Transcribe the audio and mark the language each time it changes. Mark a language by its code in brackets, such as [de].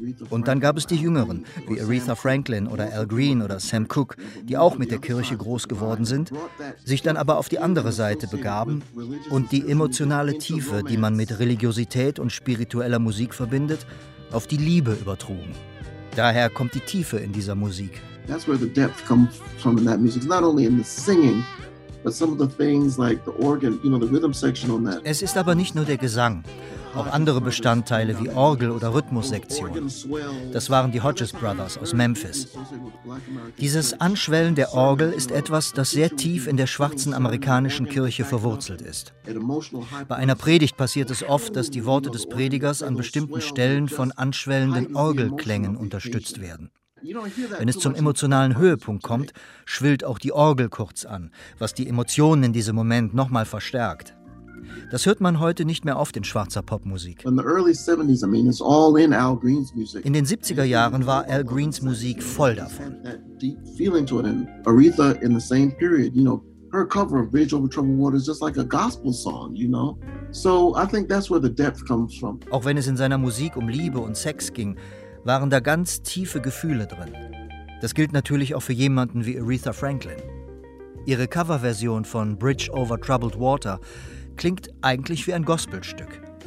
[de] Und dann gab es die Jüngeren, wie Aretha Franklin oder Al Green oder Sam Cooke, die auch mit der Kirche groß geworden sind, sich dann aber auf die andere Seite begaben und die emotionale Tiefe, die man mit Religiosität und spiritueller Musik verbindet, auf die Liebe übertrugen. Daher kommt die Tiefe in dieser Musik. [en] That's where the depth comes from in that music. Not only in the singing, but some of the things like the organ, you know, the rhythm section on that. [de] Es ist aber nicht nur der Gesang. Auch andere Bestandteile wie Orgel oder Rhythmussektion. Das waren die Hodges Brothers aus Memphis. Dieses Anschwellen der Orgel ist etwas, das sehr tief in der schwarzen amerikanischen Kirche verwurzelt ist. Bei einer Predigt passiert es oft, dass die Worte des Predigers an bestimmten Stellen von anschwellenden Orgelklängen unterstützt werden. Wenn es zum emotionalen Höhepunkt kommt, schwillt auch die Orgel kurz an, was die Emotionen in diesem Moment nochmal verstärkt. Das hört man heute nicht mehr oft in schwarzer Popmusik. In den 70er Jahren war Al Greens Musik voll davon. [en] Aretha in the same period, you know, her cover of Bridge Over Troubled Water is just like a gospel song, you know. So I think that's where the depth comes from. [de] Auch wenn es in seiner Musik um Liebe und Sex ging, waren da ganz tiefe Gefühle drin. Das gilt natürlich auch für jemanden wie Aretha Franklin. Ihre Coverversion von Bridge Over Troubled Water klingt eigentlich wie ein Gospelstück.